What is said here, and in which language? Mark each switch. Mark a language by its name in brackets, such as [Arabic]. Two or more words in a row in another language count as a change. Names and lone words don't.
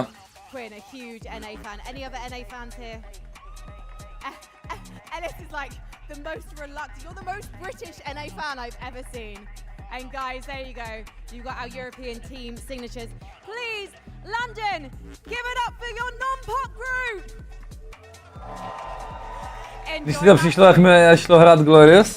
[English] Quinn, a huge NA fan. Any other NA fans here? Ellis is like the most reluctant. You're the most British NA fan I've ever seen. And guys, there you go. You've got our European team signatures. Please, London, give it up for your non-pop group. [Czech] Když si to přišlo, jak mi šlo hrát Glorious?